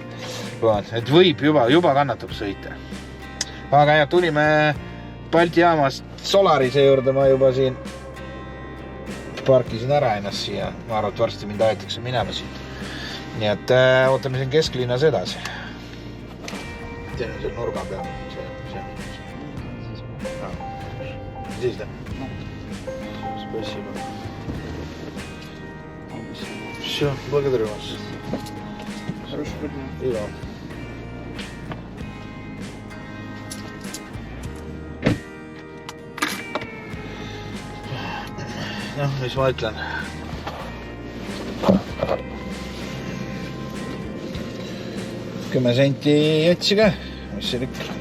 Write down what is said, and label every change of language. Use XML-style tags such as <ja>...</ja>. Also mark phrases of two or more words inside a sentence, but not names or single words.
<et>Et võib juba kannatab sõita. Aga ja tulime Balti jaamast Solarise juurde, ma juba siin parkisin ära ennast siia. Ma arvan, et varsti mind aetakse minema siit. Nii et ootame siin kesklinnas edasi. Teeme seal nurga peal. Siis ta?</et> <ru>Спасибо. Все, благодарю вас. Хорошего дня. И вам.</ru> <et>Noh, mis ma ütlen? 10 senti jätsi ka, mis see ikka?</et>